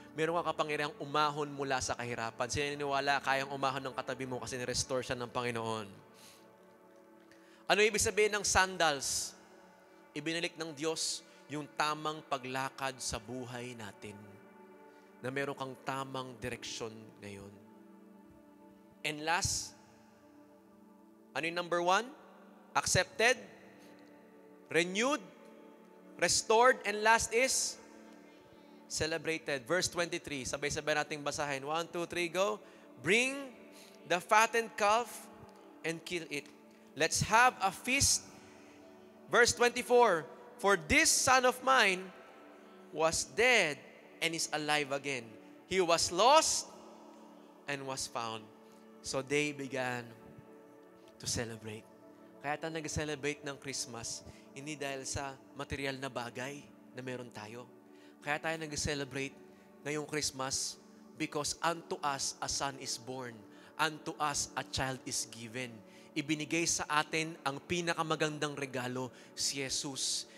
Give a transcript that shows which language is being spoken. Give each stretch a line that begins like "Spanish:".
Filipino: Meron kang kapangyarihang umahon mula sa kahirapan. Sininiwala, kayang umahon ng katabi mo kasi ni-restore siya ng Panginoon. Ano ibig sabihin ng sandals? Ibinalik ng Diyos yung tamang paglakad sa buhay natin. Na meron kang tamang direksyon ngayon.
English: And last, ano yung number 1? Accepted, renewed, restored, and last is celebrated. Verse 23, sabay-sabay nating basahin. 1, 2, 3, go. Bring the fattened calf and kill it. Let's have a feast. Verse 24, for this son of mine was dead and is alive again. He was lost and was found. So they began to celebrate.
Filipino: Kaya tayo nag-celebrate ng Christmas, hindi dahil sa material na bagay na meron tayo.
English: Kaya tayo nag-celebrate ngayong Christmas because unto us a son is born.
Filipino: Unto us a child is given. Ibinigay sa atin ang pinakamagandang regalo, si Jesus.